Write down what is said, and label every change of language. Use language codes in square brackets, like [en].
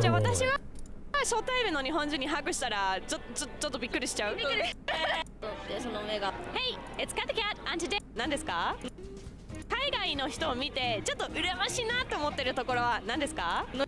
[ja] じゃあ私は初対面の日本人にハグしたらちょっとびっくりしちゃう。びっくり。でその目が。 [en] Hey, it's Kathy Cat and today [ja] 何ですか？海外の人を見てちょっと羨ましいなと思ってるところは何ですか？